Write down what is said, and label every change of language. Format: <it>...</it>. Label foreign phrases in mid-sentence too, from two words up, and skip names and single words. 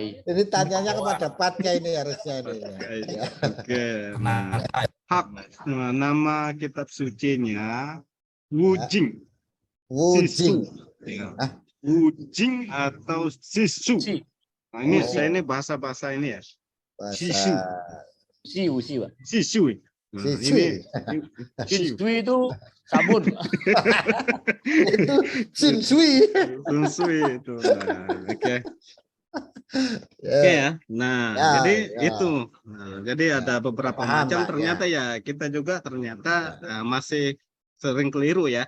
<id>Ini tanyanya kepada Patkai ini harusnya ini. Ya. Oke. Nah, nama kitab sucinya Wujing. Wujing. Ya. Hah? Wujing atau Sisu. Si. Nah, ini Oh. saya ini bahasa ini ya. Bahasa Sisu. Siu, Pak. Sisui. Nah, Sisui. Sisui itu sabun. Itu Shinsui. Sisui itu. Nah, oke. Oke ya. Nah, Ya, jadi ya. itu. Nah, jadi ada beberapa Paham, macam. Pak, Ternyata ya kita juga ternyata masih sering keliru ya.</id>